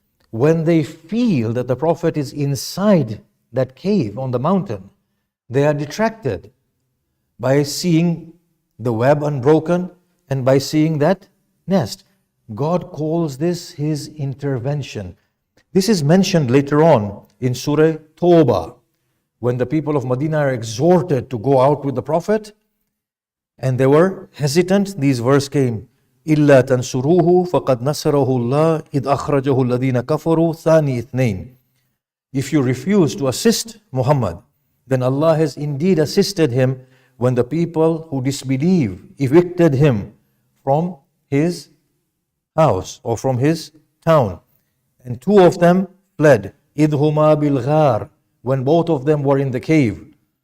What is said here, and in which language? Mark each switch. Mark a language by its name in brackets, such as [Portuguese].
[English] When they feel that the Prophet is inside that cave on the mountain, they are detracted by seeing the web unbroken and by seeing that nest. God calls this His intervention. This is mentioned later on in Surah Tawbah, when the people of Medina are exhorted to go out with the Prophet and they were hesitant. These verse came, [Arabic] إِلَّا تَنْصُرُوهُ فَقَدْ نَصَرَهُ اللَّهُ إِذْ أَخْرَجَهُ الَّذِينَ كَفَرُوا ثَانِي اثْنَيْنِ. [English] If you refuse to assist Muhammad, then Allah has indeed assisted him when the people who disbelieve evicted him from his house or from his town. And two of them fled. [Arabic] إِذْ هُمَا بِالْغَارِ, [English] when both of them were in the cave.